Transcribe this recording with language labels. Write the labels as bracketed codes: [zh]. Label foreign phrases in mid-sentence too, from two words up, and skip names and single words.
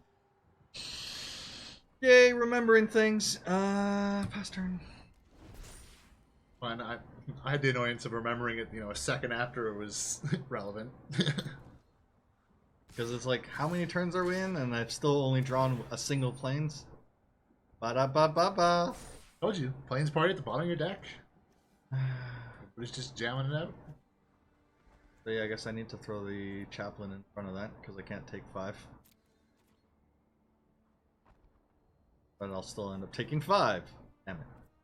[en] Yay, remembering things. Pass turn. Fine, I had the annoyance of remembering it, a second after it was relevant. Because it's like, how many turns are we in? And I've still only drawn a single planes. Ba-da-ba-ba-ba. Told you, planes party at the bottom of your deck. Everybody's just jamming it out. So yeah, I guess I need to throw the Chaplain in front of that, because I can't take 5. But I'll still end up taking 5. Damn it.